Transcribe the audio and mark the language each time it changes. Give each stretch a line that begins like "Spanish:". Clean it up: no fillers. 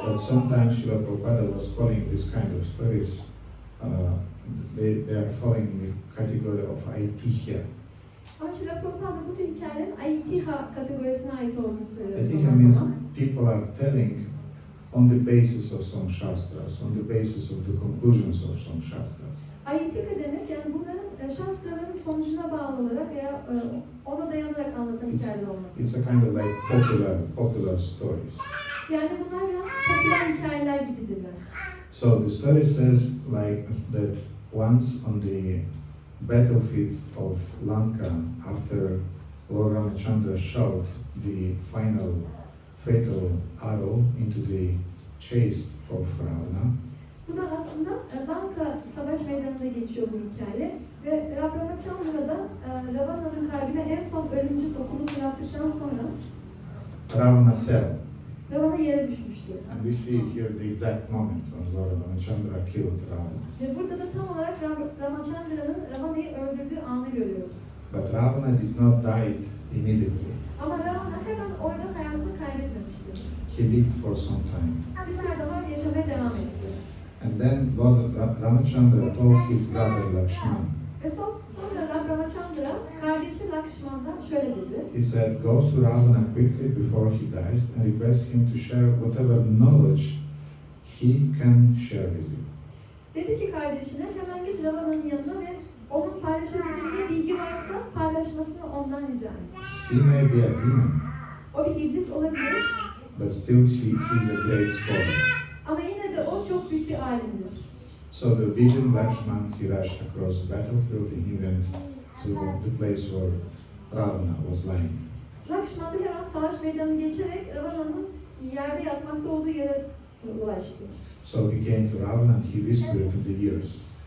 English: But sometimes Srila Prabhupada was calling this kind of stories, they are falling in the category of aitihya.
Turkish: Ama Srila Prabhupada bu tür hikayelerin aitiha kategorisine ait olduğunu söylüyor.
English: Aitihya means people are telling on the basis of some shastras, on the basis of the conclusions of some shastras.
Turkish: Aitika demek yani bunların şastraların sonucuna bağlı olarak veya ona dayanarak anlatan hikayeler olması.
English: It's a kind of like popular stories.
Turkish: Yani bunlar biraz popüler hikayeler gibidirler.
English: So the story says like that once on the battlefield of Lanka after Lord Ramachandra shot the final fatal arrow into the chest of Ravana.
Turkish: Bu da aslında Banka savaş meydanında geçiyor bu hikaye. Ve Ramachandra da Ravana'nın kalbine en son ölümcül okunu fırlattıktan sonra
English: Ravana fell.
Turkish: Ravana yere düşmüştü.
English: And we see here the exact moment when Lord Ramachandra killed Ravana.
Turkish: Ve burada da tam olarak Ramachandra'nın Ravana'yı öldürdüğü anı görüyoruz.
English: But Ravana did not die immediately.
Turkish: Ama Ravana hemen orada hayatını kaybetmemişti.
English: He lived for some time.
Turkish: Bir süre daha yaşamaya devam etti.
English: And then Lord Ramachandra told his brother Lakshman,
Turkish: Ve sonra Ramachandra kardeşi Lakshman'dan şöyle dedi.
English: he said, go to Ravana quickly before he dies and request him to share whatever knowledge he can share with you.
Turkish: Dedi ki kardeşine hemen git Ravana'nın yanına ve onun paylaşabileceği bilgi varsa paylaşmasını ondan rica et.
English: He may be a demon,
Turkish: O bir iblis olabilir
English: but still he's a great scholar.
Turkish: ama yine de o çok büyük bir alimdir.
English: So the obedient Lakshman, he rushed across the battlefield and he went to the place where Ravana was lying.
Turkish: Lakshman da hemen savaş meydanını geçerek Ravana'nın yerde yatmakta olduğu yere ulaştı.
English: So he came to Ravana and he whispered to the ears.